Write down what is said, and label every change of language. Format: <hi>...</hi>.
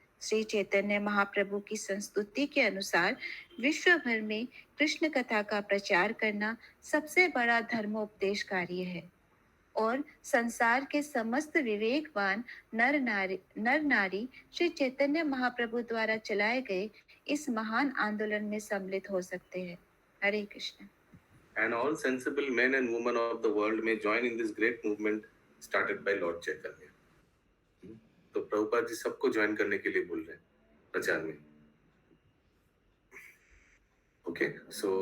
<hi>श्री चैतन्य महाप्रभु की संस्तुति के अनुसार विश्व भर में कृष्ण कथा का प्रचार करना सबसे बड़ा धर्मोपदेश कार्य है, और संसार के समस्त विवेकवान नर नारी श्री चैतन्य महाप्रभु द्वारा चलाए गए इस महान आंदोलन में सम्मिलित हो सकते हैं। हरे Krishna.</hi> <en>And all sensible men and women of the world may join in this great movement started by Lord Chaitanya.</en> <hi>तो प्रभुपाद जी सबको ज्वाइन करने के लिए बोल रहे हैं प्रचार में। ओके, सो</hi>